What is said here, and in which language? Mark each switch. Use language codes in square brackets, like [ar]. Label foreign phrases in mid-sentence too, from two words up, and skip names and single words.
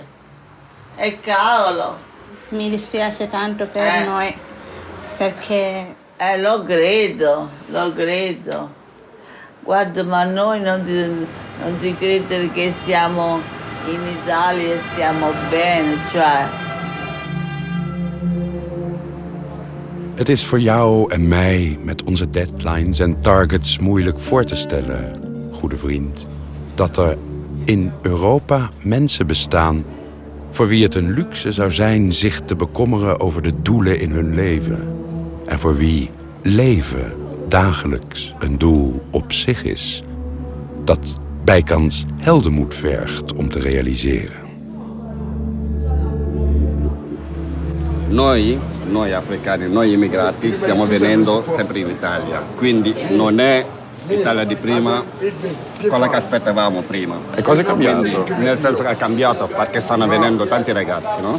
[it] E cavolo! Mi dispiace tanto per noi, perché... Lo credo. Guarda, ma noi non ti credere che siamo in Italia e stiamo bene, cioè... [nl] Het is voor jou en mij met onze deadlines en targets moeilijk voor te stellen, goede vriend, dat er in Europa mensen bestaan voor wie het een luxe zou zijn zich te bekommeren over de doelen in hun leven. En voor wie leven dagelijks een doel op zich is, dat bijkans heldenmoed vergt om te realiseren. [it] Noi africani, noi immigrati stiamo venendo sempre in Italia, quindi non è l'Italia di prima, quella che aspettavamo prima. E cosa è cambiato? Quindi, nel senso che è cambiato perché stanno venendo tanti ragazzi, no?